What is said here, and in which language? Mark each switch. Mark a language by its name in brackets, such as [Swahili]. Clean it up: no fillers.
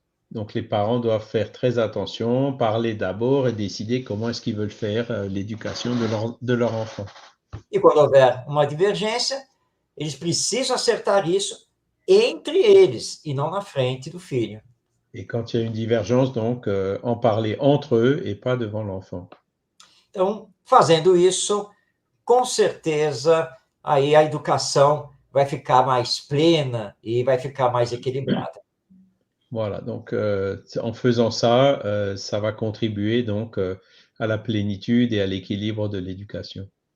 [French] Donc les parents doivent faire très attention, parler d'abord et décider comment est-ce qu'ils veulent faire l'éducation de leur enfant. [Portuguese] E quando houver uma divergência, eles precisam acertar isso entre eles e não na frente do filho. [French] Et quand il y a une divergence, donc en parler entre eux et pas devant l'enfant. [Portuguese] Então, fazendo isso, com certeza, aí a educação vai ficar mais plena e vai ficar mais equilibrada. [French] Voilà, donc en faisant ça, ça va contribuer donc à la plénitude et à l'équilibre de l'éducation.